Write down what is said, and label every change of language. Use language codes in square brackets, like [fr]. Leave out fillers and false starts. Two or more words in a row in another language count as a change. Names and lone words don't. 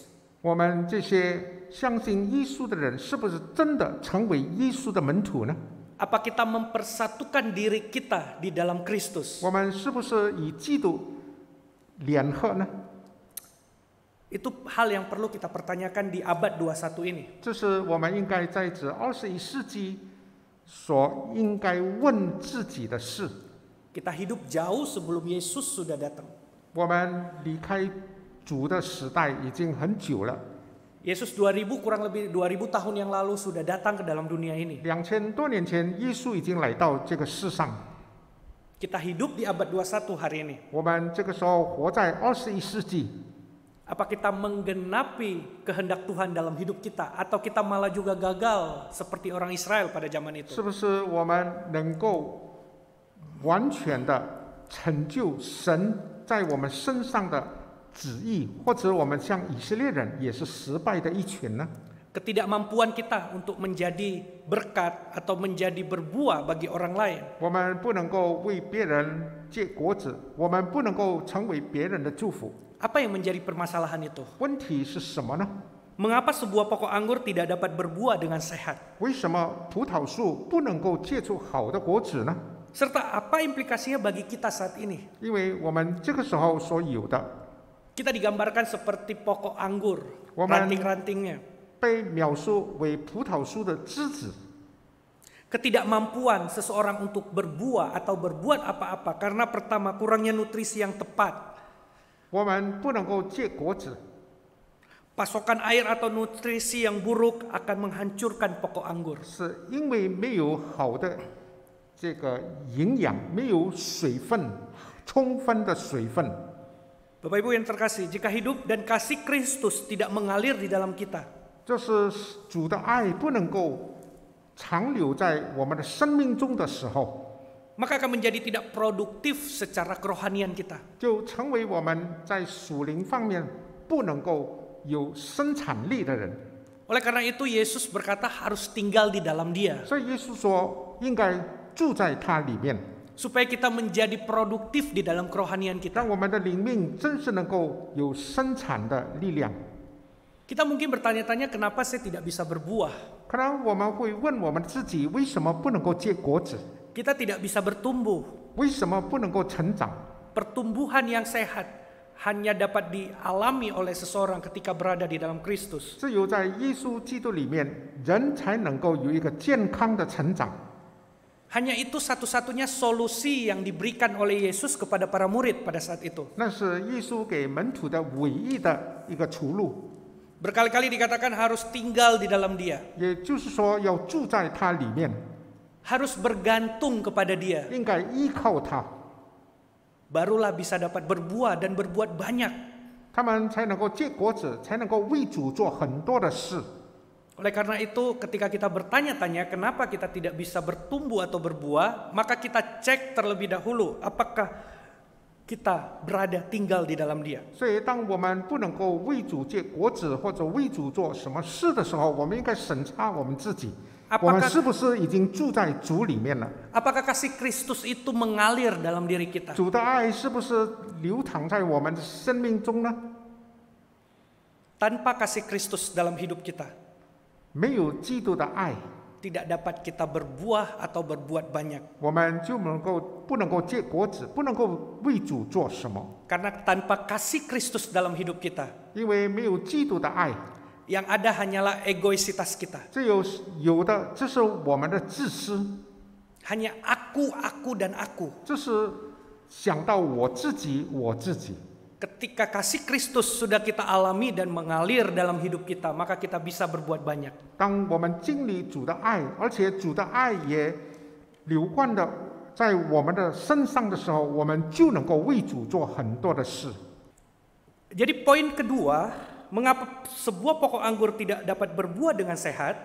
[zh] 我们这些相信耶稣的人，是不是真的成为耶稣的门徒呢？ [id] Apa kita mempersatukan diri kita di dalam Kristus? [zh] 我们是不是与基督联合呢？ [id] Itu hal yang perlu kita pertanyakan di abad 21 ini. [zh] 这是我们应该在这21世纪所应该问自己的事。 [id] Kita hidup jauh sebelum Yesus sudah datang. [zh] 我们离开主的时代已经很久了。 [id] Yesus kurang lebih 2000 tahun yang lalu sudah datang ke dalam dunia ini. [zh] 2000 多年前，耶稣已经来到这个世上。 [id] Kita hidup di abad 21 hari ini. [zh] 我们这个时候活在21世纪。 [id] Apa kita menggenapi kehendak Tuhan dalam hidup kita, atau kita malah juga gagal seperti orang Israel pada zaman itu? [zh] 是不是我们能够完全的成就神在我们身上的旨意，或者我们像以色列人也是失败的一群呢？ [id] Ketidakmampuan kita untuk menjadi berkat atau menjadi berbuah bagi orang lain. [zh] 我们不能够为别人结果子，我们不能够成为别人的祝福。 [id] Apa yang menjadi permasalahan itu? [zh] 问题是什么呢？ [id] Mengapa sebuah pokok anggur tidak dapat berbuah dengan sehat? [zh] 为什么葡萄树不能够结出好的果子呢？ [id] Serta apa implikasinya bagi kita saat ini? [zh] 因为我们这个时候所有的 [id] Kita digambarkan seperti pokok anggur, Woman. ranting-rantingnya. [zh] 被描述为葡萄树的枝子， [id] Ketidakmampuan seseorang untuk berbuah atau berbuat apa-apa karena pertama kurangnya nutrisi yang tepat. [zh] 我们不能够结果子。 [id] Pasokan air atau nutrisi yang buruk akan menghancurkan pokok anggur. [zh] 是因为没有好的这个营养，没有水分，充分的水分。 [id] Bapak Ibu yang terkasih, jika hidup dan kasih Kristus tidak mengalir di dalam kita, [zh] 就是主的爱不能够长留在我们的生命中的时候， [id] maka akan menjadi tidak produktif secara kerohanian kita. [zh] 就成为我们在属灵方面不能够有生产力的人。 [id] Oleh karena itu Yesus berkata harus tinggal di dalam Dia, [zh] 所以耶稣说，应该住在他里面， [id] supaya kita menjadi produktif di dalam kerohanian kita. [zh] 让我们的灵命真是能够有生产的力量。 [id] Kita mungkin bertanya-tanya kenapa saya tidak bisa berbuah. [zh] 可能我们会问我们自己，为什么不能够结果子？ [id] Kita tidak bisa bertumbuh. [zh] 为什么不能够成长？ [id] Pertumbuhan yang sehat hanya dapat dialami oleh seseorang ketika berada di dalam Kristus. [zh] 只有在耶稣基督里面，人才能够有一个健康的成长。 [id] Hanya itu satu-satunya solusi yang diberikan oleh Yesus kepada para murid pada saat itu. [zh] 那是耶稣给门徒的唯一的一个出路。 [id] Berkali-kali dikatakan harus tinggal di dalam Dia, [zh] 也就是说，要住在他里面， [id] harus bergantung kepada Dia, [zh] 应该依靠他， [id] barulah bisa dapat berbuah dan berbuat banyak. [zh] 他们才能够结果子，才能够为主做很多的事。 [id] Oleh karena itu, ketika kita bertanya-tanya kenapa kita tidak bisa bertumbuh atau berbuah, maka kita cek terlebih dahulu apakah kita berada tinggal di dalam Dia. [zh] 所以，当我们不能够为主结果子或者为主做什么事的时候，我们应该审查我们自己，我们是不是已经住在主里面了？ [id] Apakah kasih Kristus itu mengalir dalam diri kita? [zh] 主的爱是不是流淌在我们的生命中呢？ [id] Tanpa kasih Kristus dalam hidup kita, [zh] 没有基督的爱， [id] tidak dapat kita berbuah atau berbuat banyak. [zh] 我们就不能够结果子，不能够为主做什么。 [id] Karena tanpa kasih Kristus dalam hidup kita, [zh] 因为没有基督的爱， [id] yang ada hanyalah egoisitas kita. [zh] 有的，这是我们的自私， [id] Hanya aku dan aku. [zh] 这是想到我自己，我自己。 [id] Ketika kasih Kristus sudah kita alami dan mengalir dalam hidup kita, maka kita bisa berbuat banyak. [zh] 当我们经历主的爱，而且主的爱也流贯的在我们的身上的时候，我们就能够为主做很多的事。 [id] Jadi poin kedua, mengapa sebuah pokok anggur tidak dapat berbuah dengan sehat?